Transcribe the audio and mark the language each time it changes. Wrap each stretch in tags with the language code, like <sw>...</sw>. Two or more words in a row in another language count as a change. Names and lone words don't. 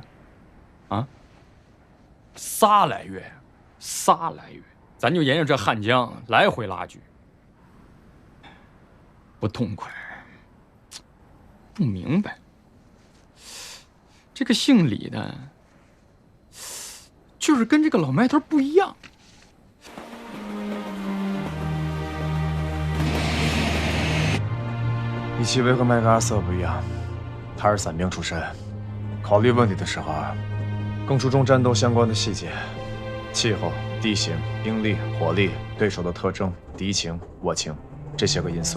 <zh>啊，3來月，咱就沿着這漢江來回拉鋸，不痛快，不明白。這個姓李的，就是跟這個老麥頭不一樣。李奇微和麥克阿瑟不一樣，他是傘兵出身。考慮問題的時候，更注重戰鬥相關的細節，氣候、地形、兵力、火力、對手的特徵、敵情、我情這些個因素。</zh>